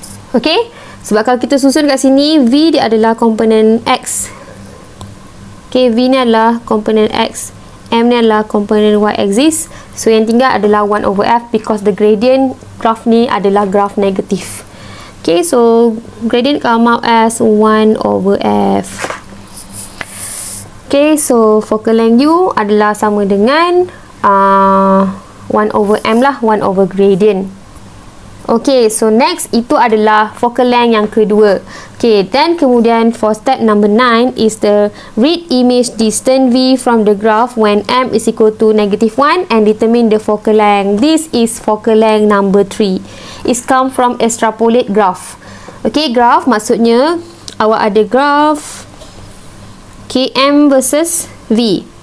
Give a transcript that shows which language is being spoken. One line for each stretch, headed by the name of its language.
Malay: Okay, sebab kalau kita susun kat sini, V dia adalah komponen X. Okay, V ni adalah komponen X, M ni adalah komponen Y axis. So yang tinggal adalah 1 over F
English: because the gradient graph
Malay: ni adalah graph negatif.
English: Okay, so gradient come out as 1 over F.
Malay: Okay, so focal length U adalah sama dengan 1 over M lah, 1 over gradient. Okay, so next itu adalah focal length yang kedua.
English: Okay, then kemudian for step number 9 is the read image distance V from the graph when M is equal to negative 1 and determine the focal length. This is focal length number 3. It's come from extrapolate graph.
Malay: Okay, graph maksudnya awak ada graph KM versus V.